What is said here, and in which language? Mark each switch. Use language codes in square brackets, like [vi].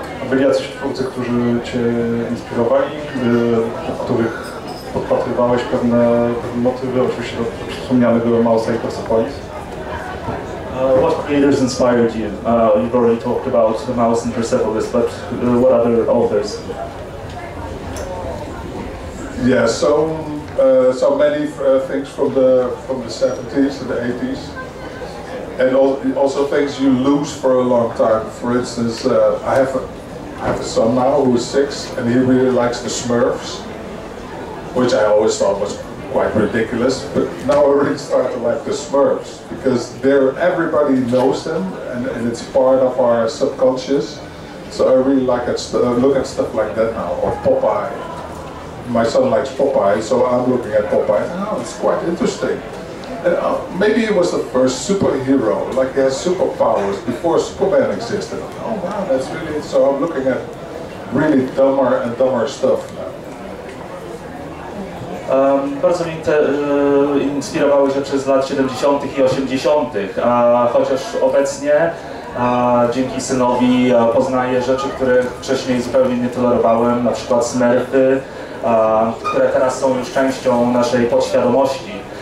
[pl] Byli jacyś twórcy, którzy Cię inspirowali, których podpatrywałeś pewne motywy, oczywiście do wspomnianego Mausa i Persepolis? [en] What creators inspired you? You've already talked about the Mouse and Persepolis, but what other authors? Yeah, so many things from the 70s and the 80s, and also things you lose for a long time. For instance, I have a son now who is 6, and he really likes the Smurfs, which I always thought was quite ridiculous, but now I really start to like the Smurfs, because everybody knows them, and it's part of our subconscious. So I really like look at stuff like that now, or Popeye. My son likes Popeye, so I'm looking at Popeye, and oh, it's quite interesting. And maybe he was the first superhero, like he has superpowers before Superman existed. Oh wow, that's really, so I'm looking at really dumber and dumber stuff now. [pl] Bardzo mnie inspirowały rzeczy z lat 70. i 80., chociaż obecnie dzięki synowi poznaję rzeczy, które wcześniej zupełnie nie tolerowałem, na przykład Smurfy, które teraz są już częścią naszej podświadomości.